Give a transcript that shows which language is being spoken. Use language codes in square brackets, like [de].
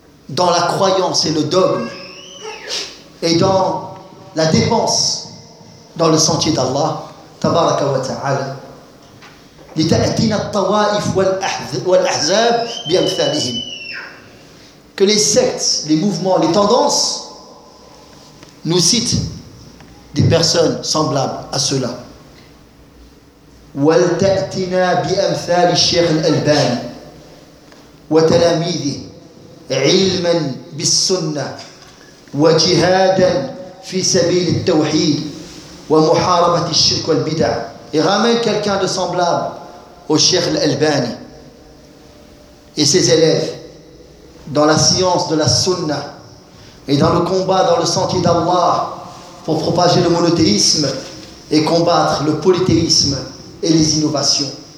[fr] dans la croyance et le dogme, et dans la dépense dans le sentier d'Allah, tabaraka wa ta'ala, [ar] لِتَأْتِنَ الطَّوَائِفُ وَالْأَحْزَابِ بِأَمْثَالِهِمْ. [fr] Que les sectes, les mouvements, les tendances nous citent des personnes semblables à ceux-là. [ar] ولتأتنا بأمثال الشيخ الألباني وتلاميذه علما بالسنة وجهادا في سبيل التوحيد ومحاربة الشرك والبدع. [fr] Et ramène quelqu'un de semblable au Cheikh al-Albani et ses élèves dans la science de la sunna et dans le combat dans le sentier d'Allah pour propager le monothéisme et combattre le polythéisme et les innovations.